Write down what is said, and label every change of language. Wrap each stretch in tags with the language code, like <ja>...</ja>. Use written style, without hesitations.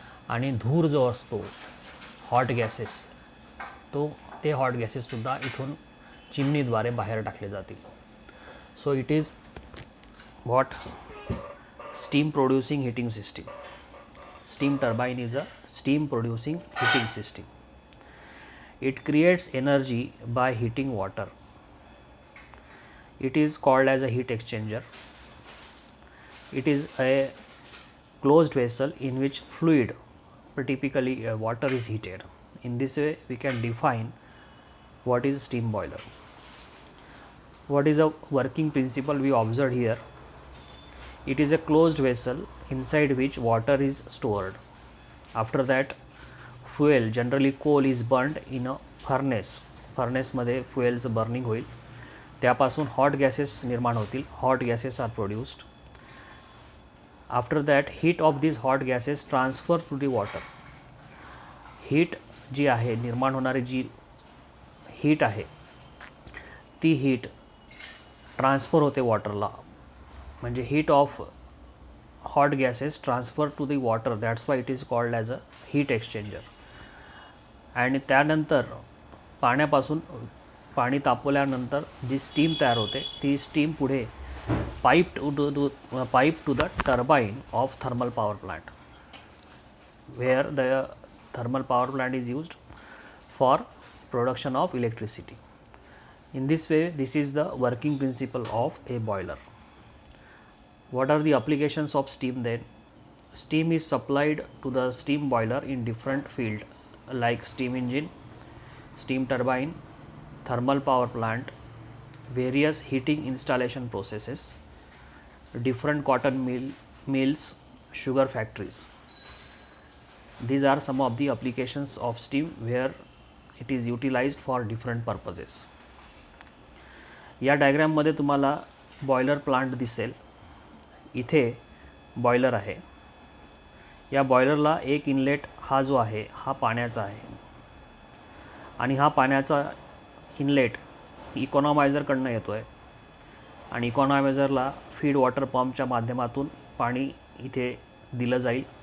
<mr>आणि धूर जो असतो हॉट गॅसेस ते हॉट गॅसेससुद्धा इथून चिमणीद्वारे बाहेर टाकले जातील.</mr> <en>So it is what steam producing heating system. Steam turbine is a steam producing heating system. It creates energy by heating water. It is called as a heat exchanger. It is a closed vessel in which fluid, typically water, is heated. In this way we can define what is steam boiler. What is a working principle we observed here? It is a closed vessel inside which water is stored. After that fuel, generally coal, is burned in a furnace.</en> <mr>Furnace मध्ये fuelचं burning होईल, त्यापासून hot gases निर्माण होतील.</mr> <en>Hot gases are produced. After that heat of this hot gases transfer to the water.</en> <mr>Heat जी आहे, निर्माण होणारी जी heat आहे ती हीट ट्रान्सफर होते वॉटरला. म्हणजे</mr> <en>Heat of hot gases transfer to the water, that's why it is called as a heat exchanger.</en> <mr>आणि त्यानंतर पाणी तापवल्यानंतर जी स्टीम तयार होते ती स्टीम पुढे</mr> <en>Pipe to the turbine of thermal power plant, where the thermal power plant is used for production of electricity. In this way, this is the working principle of a boiler. What are the applications of steam then? Steam is supplied to the steam boiler in different fields like steam engine, steam turbine, thermal power plant, various heating installation processes, different cotton mills, sugar factories. These are some of the applications of steam where it is utilized for different purposes.</en> <mr>या डायग्राममध्ये तुम्हाला boiler plant दिसेल. इथे boiler आहे. या बॉयलरला एक inlet हा जो आहे हा पाण्याचा आहे आणि हा पाण्याचा इनलेट इकॉनॉमायझरकडनं येतो आहे आणि इकॉनॉमायझरला फीड वॉटर पंपच्या माध्यमातून पाणी इथे दिलं जाईल.</mr>